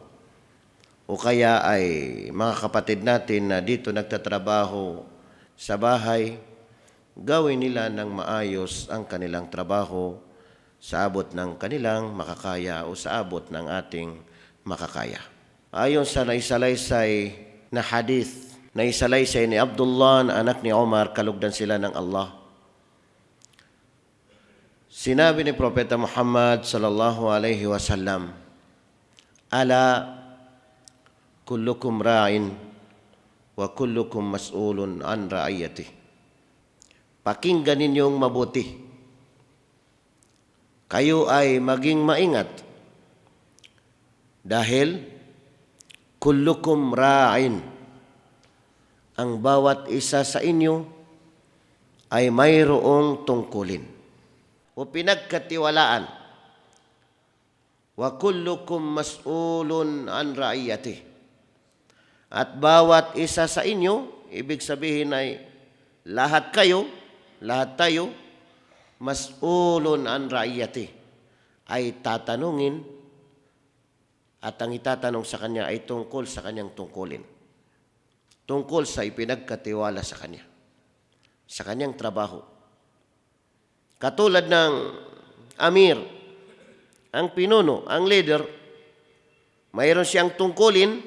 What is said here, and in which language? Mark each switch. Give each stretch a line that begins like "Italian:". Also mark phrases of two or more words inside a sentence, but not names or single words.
Filipino: O kaya ay mga kapatid natin na dito nagtatrabaho sa bahay, gawin nila ng maayos ang kanilang trabaho sa abot ng kanilang makakaya o sa abot ng ating makakaya. Ayon sa naisalaysay na hadith, naisalaysay ni Abdullah na anak ni Umar, kalugdan sila ng Allah.
Arabic: Sinabi ni Propeta Muhammad صلى الله عليه وسلم, "ألا كلكم راع وكلكم مسؤول عن رعيته."
Filipino: Pakinggan ninyong mabuti. Kayo ay maging maingat dahil
Arabic: كلكم راع.
Filipino: Ang bawat isa sa inyo ay mayroong tungkulin o pinagkatiwalaan.
Arabic: وكلكم مسؤول عن رعيته.
Filipino: At bawat isa sa inyo, ibig sabihin ay lahat kayo, lahat tayo,
Arabic: مسؤول عن رعيته,
Filipino: ay tatanungin at ang itatanong sa kanya ay tungkol sa kanyang tungkulin. Tungkol sa ipinagkatiwala sa kanya, sa kanyang trabaho. Katulad ng amir, ang pinuno, ang leader, mayroon siyang tungkulin.